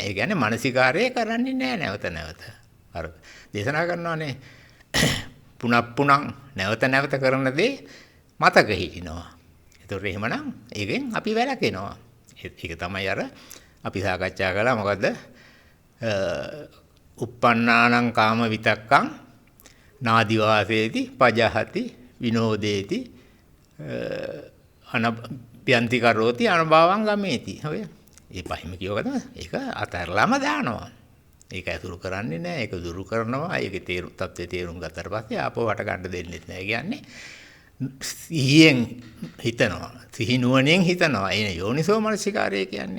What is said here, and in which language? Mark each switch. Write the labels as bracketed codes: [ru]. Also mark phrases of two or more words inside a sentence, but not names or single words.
[si] ඒ කියන්නේ මානසිකාරය කරන්නේ නැහැ නැවත නැවත. අර දේශනා කරනවානේ පුනප්පුණං නැවත නැවත කරන දේ මතක හිටිනවා. ඒතොර එහෙමනම් ඒකෙන් අපි වැළකෙනවා. ඒක තමයි අර අපි සාකච්ඡා කළා මොකද්ද? [pi] uppannānaṁ kāma vitakkam nādivāseti pajahati vinodeti anapyanti karoti anubhavam gameti. [si] ඔය ඒ පහින්ම කියවක තමයි. ඒක අතහැරලාම දානවා. ඒක ඇසුරු කරන්නේ නැහැ. ඒක දුරු කරනවා. ඒකේ තත්ත්වයේ තේරුම් ගත්තට පස්සේ ආපහු වට ගන්න දෙන්නේ නැහැ. කියන්නේ සිහියෙන් හිතනවා. සිහි නුවණෙන් හිතනවා. එනේ යෝනිසෝ මනසිකාරය කියන්නේ.